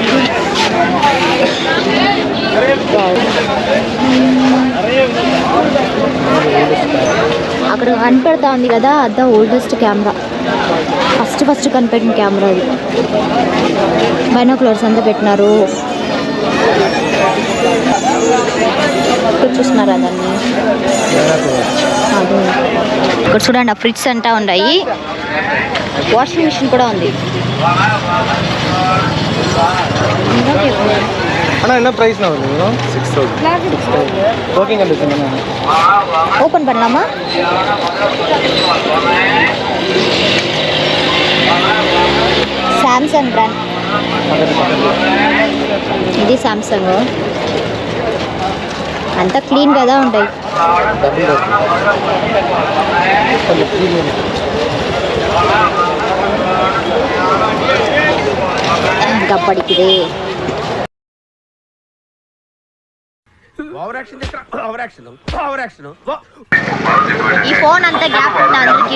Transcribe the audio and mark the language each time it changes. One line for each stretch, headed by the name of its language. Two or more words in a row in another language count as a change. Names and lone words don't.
Telugu: అక్కడ కనిపెడతా ఉంది కదా, అదా
English: oldest camera,
Telugu: ఫస్ట్ కనిపెట్టిన కెమెరా అది. బైనాక్యులర్స్ అంతా పెట్టినారు, చూస్తున్నారా దాన్ని? అది ఇక్కడ చూడండి, ఆ ఫ్రిడ్జ్ అంతా ఉన్నాయి,
English: washing machine
Telugu: కూడా ఉంది.
Tamil: அண்ணா என்ன ப்ரைஸ்ண்ணா வருது? 6000.
English: OK condition
Tamil: தானே. ஓப்பன் பண்ணலாமா?
Telugu: సామ్సంగ్ బ్రాండ్ ఇది. సామ్సంగ్ అంతా క్లీన్ కదా ఉంటాయి. గప్పడికిదే ఈ ఫోన్ అంతా గ్యాప్ ఉంది అందరికి.